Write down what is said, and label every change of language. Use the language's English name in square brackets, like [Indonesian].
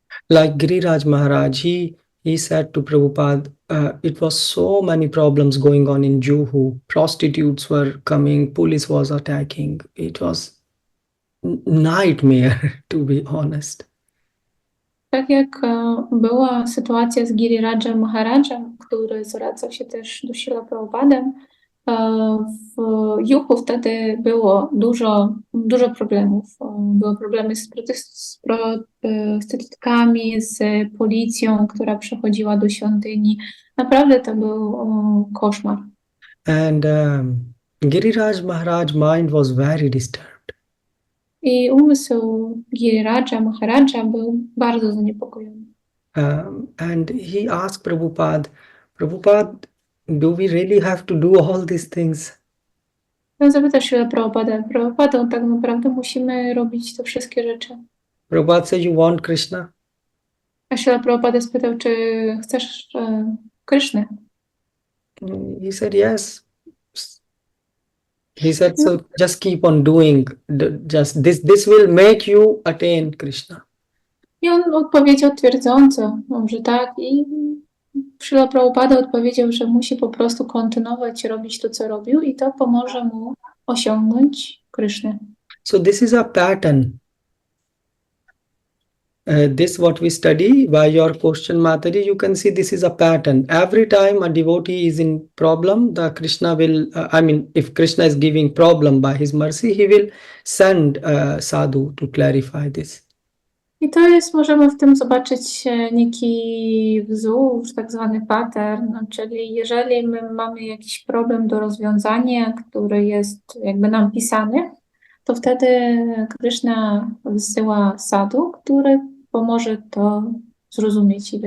[English] Like Giriraj Maharaj, he said to Prabhupada, it was so many problems going on in Juhu. Prostitutes were coming, police was attacking. It was nightmare, to be honest. [Polish] Tak jak była sytuacja z Girirajem Maharajem, który zwracał się też do Śrila Prabhupadem, w Juchu wtedy było dużo problemów. Były problemy z prostytutkami, z policją, która przechodziła do świątyni. Naprawdę to był koszmar. [English] And Giriraj Maharaj's mind was very disturbed. [Polish] I umysł Giriraja Maharaja był bardzo zaniepokojony. [English] And he asked Prabhupada, Prabhupada, do we really have to do all these things? [Polish] On zapytał się Prabhupada, tak naprawdę musimy robić te wszystkie rzeczy. [English] Prabhupada said, you want Krishna? [Polish] A Śrila Prabhupada spytał, czy chcesz Krysznę? [English] He said, yes. He said, so just keep on doing, just this will make you attain Krishna. [Polish] I on odpowiedział twierdząco, że tak. I Śrila Prabhupada odpowiedział, że musi po prostu kontynuować robić to, co robił, i to pomoże mu osiągnąć Krysznę. [English] So this is a pattern. This what we study by your question, Mataji, you can see this is a pattern. Every time a devotee is in problem, the Krishna will, if Krishna is giving problem by his mercy, he will send sadhu to clarify this. [Polish] I to jest, możemy w tym zobaczyć neki wzór, tak zwany pattern, czyli jeżeli my mamy jakiś problem do rozwiązania, który jest jakby nam pisany, to wtedy Krishna wysyła sadhu, który pomoże to zrozumieć i